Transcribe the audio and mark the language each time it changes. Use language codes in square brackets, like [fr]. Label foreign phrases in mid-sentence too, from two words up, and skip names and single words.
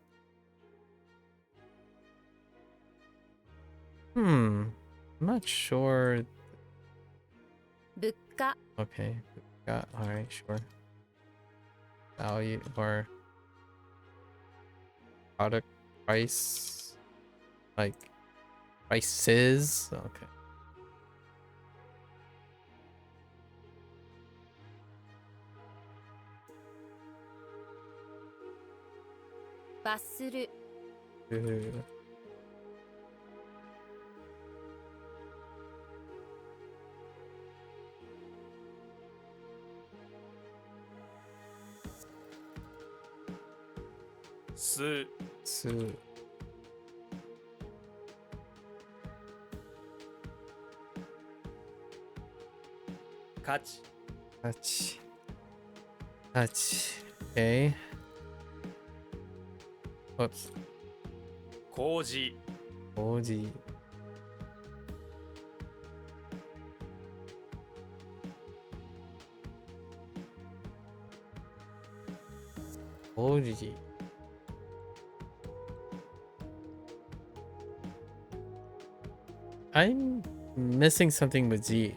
[en] I'm not sure. [ja] 物価 [en] Okay. Alright, sure. Value or product price. Like prices. Okay. [ja] 罰する [en] Ooh. [ja] すす価値 [en] touch. Touch. Okay. Oops. [ja] 工事 [en] Oji. Oji. I'm missing something with G.